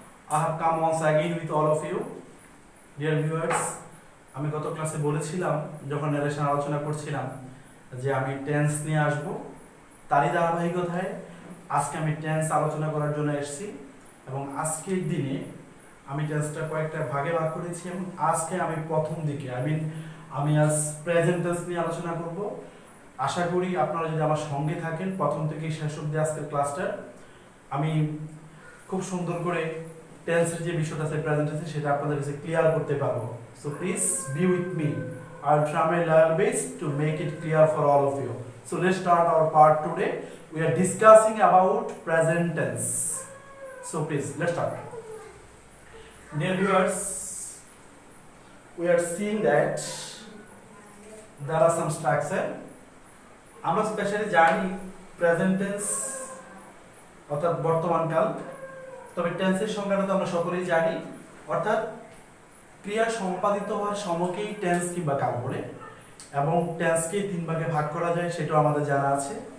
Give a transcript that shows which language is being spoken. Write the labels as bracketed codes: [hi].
[en] I have come once again with all of you. Dear viewers, [bn] আমি গত ক্লাসে বলেছিলাম যখন ন্যারেশন আলোচনা করছিলাম যে আমি টেন্স নিয়ে আসব, তারই ধারাবাহিকতায় আজকে আমি টেন্স আলোচনা করার জন্য এসেছি এবং আজকের দিনে আমি টেন্সটা কয়েকটা ভাগে ভাগ করেছি এবং আজকে আমি প্রথম দিকে আমি আজ প্রেজেন্ট টেন্স নিয়ে আলোচনা করব। আশা করি আপনারা যদি আমার সঙ্গে থাকেন প্রথম থেকে শেষ অবধি আজকের ক্লাসটা আমি খুব সুন্দর করে টেন্সের যে বিষয়টা আছে প্রেজেন্ট টেন্স সেটা আপনাদের কাছে ক্লিয়ার করতে পারবো। [en] So please be with me. I will try my level best to make it clear for all of you. So let's start our part today. We are discussing about present tense. So please let's start. Dear viewers, we are seeing that there are some structure. [bn] আমরা specially জানি present tense অর্থাৎ বর্তমানকাল, তবে টেন্সের সংজ্ঞাটা তো আমরা সকলেই জানি, অর্থাৎ ক্রিয়া সম্পাদিত হওয়ার সময়কেই টেন্স কিংবা কাল বলে এবং টেন্সকে তিন ভাগে ভাগ করা যায় সেটাও আমাদের জানা আছে।